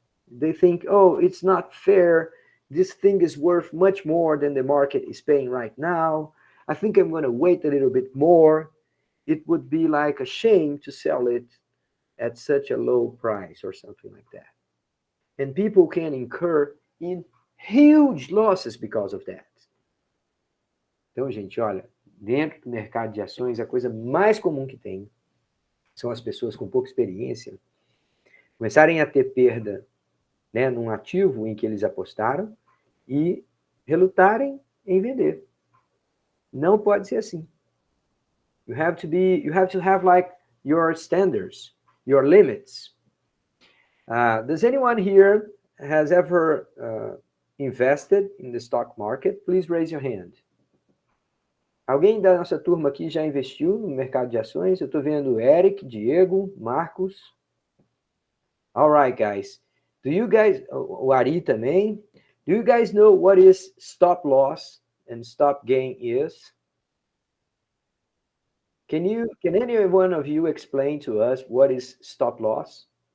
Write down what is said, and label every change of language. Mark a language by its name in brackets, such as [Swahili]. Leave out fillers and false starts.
[English] They think, oh, it's not fair. This thing is worth much more than the market is paying right now. I think I'm going to wait a little bit more. It would be like a shame to sell it at such a low price or something like that. And people can incur in huge losses because of that. [Portuguese] Então, gente, olha, dentro do mercado de ações, a coisa mais comum que tem são as pessoas com pouca experiência começarem a ter perda, né, num ativo em que eles apostaram e relutarem em vender. Não pode ser assim. [English] You have to have like your standards, your limits. Does anyone here has ever invested in the stock market? Please raise your hand. [Portuguese] Alguém da nossa turma aqui já investiu no mercado de ações? Eu estou vendo Eric, Diego, Marcos. [English] All right, guys. Do you guys, [Portuguese] o Ari também, [English] do you guys know what is stop loss and stop gain is? Can any one of you explain to us what is stop loss?